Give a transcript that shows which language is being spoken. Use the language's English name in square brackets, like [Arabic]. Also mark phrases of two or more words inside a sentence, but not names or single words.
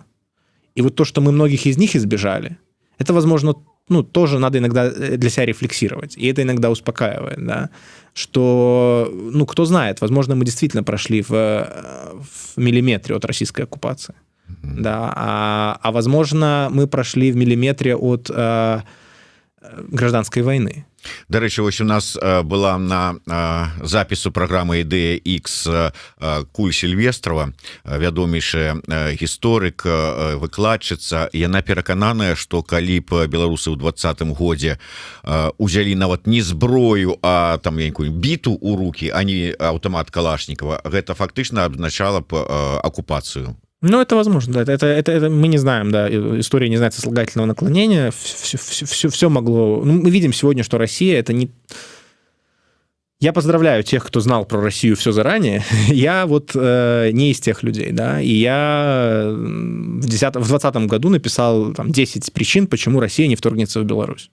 [Russian] И вот то, что мы многих из них избежали, это, возможно, тоже надо иногда для себя рефлексировать. И это иногда успокаивает, да, что, кто знает, возможно, мы действительно прошли в миллиметре от российской оккупации. Да, а возможно, мы прошли в миллиметре от гражданской войны. [Belarusian] Дарэчы, вось у нас была на запісу праграмы «Ідэя X» Куль Сільвестрова, вядомейшы гісторык, выкладчыца. Яна перакананая, што калі б беларусы ў 2020 годзе узялі нават не зброю, а там якую біту ў рукі, а не аўтамат Калашнікова, гэта фактычна абазначала б акупацыю. [Russian] Это возможно, да. Это мы не знаем, да, история не знает сослагательного наклонения, все могло... мы видим сегодня, что Россия — это не... Я поздравляю тех, кто знал про Россию все заранее. Я не из тех людей, да, и я в 2020 году написал 10 причин, почему Россия не вторгнется в Беларусь.